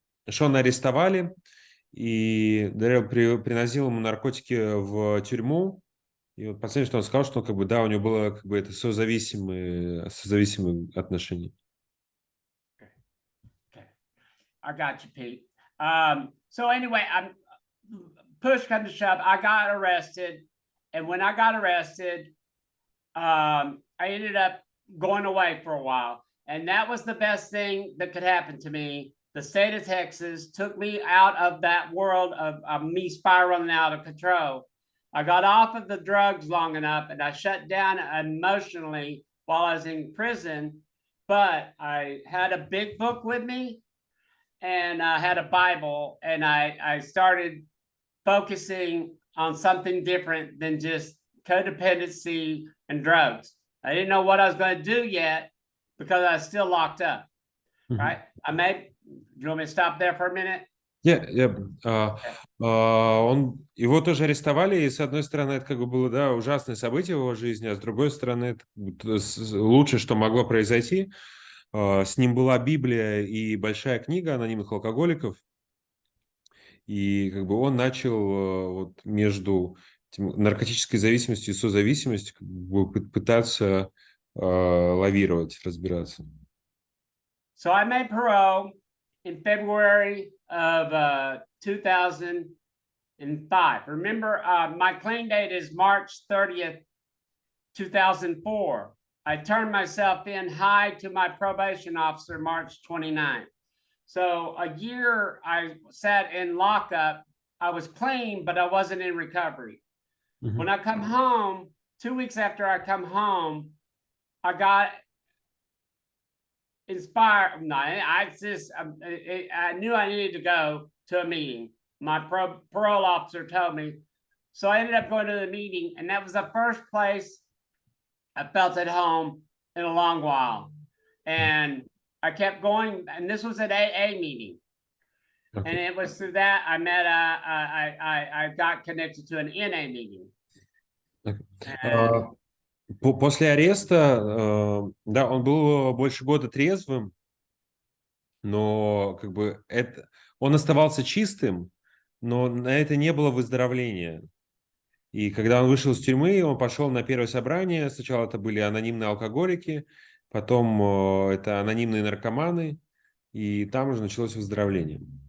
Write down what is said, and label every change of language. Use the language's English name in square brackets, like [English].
[Russian] Шона арестовали, и Дэрил приносил ему наркотики в тюрьму. И вот последнее, что он сказал, что как бы, да, у него было как бы это созависимые отношения. [English] Okay. I got you, Pete. So anyway, push come to shove, I got arrested. And when I got arrested, I ended up going away for a while. And that was the best thing that could happen to me. The state of Texas took me out of that world of me spiraling out of control. I got off of the drugs long enough and I shut down emotionally while I was in prison. But I had a big book with me and I had a Bible, and I started focusing on something different than just codependency and drugs. I didn't know what I was going to do yet because I was still locked up. Right? Do you want me to stop there for a minute? [Russian] Его тоже арестовали, и с одной стороны это как бы было, да, ужасное событие в его жизни, а с другой стороны это лучшее, что могло произойти. С ним была Библия и большая книга анонимных алкоголиков, и как бы он начал вот между наркотической зависимостью и созависимостью как бы пытаться лавировать, разбираться. [English] So I made parole in February of 2005. Remember, my clean date is March 30th, 2004. I turned myself in high to my probation officer March 29th. So a year I sat in lockup. I was clean, but I wasn't in recovery. Mm-hmm. When I come home, 2 weeks after I come home, I got inspired. No, I knew I needed to go to a meeting. My parole officer told me. So I ended up going to the meeting, and that was the first place I felt at home in a long while. And I kept going, and this was an AA meeting. Okay. And it was through that I met, I got connected to an NA meeting. Okay. [Russian] После ареста, да, он был больше года трезвым, но как бы он оставался чистым, но на это не было выздоровления. И когда он вышел из тюрьмы, он пошел на первое собрание. Сначала это были анонимные алкоголики, потом это анонимные наркоманы, и там уже началось выздоровление.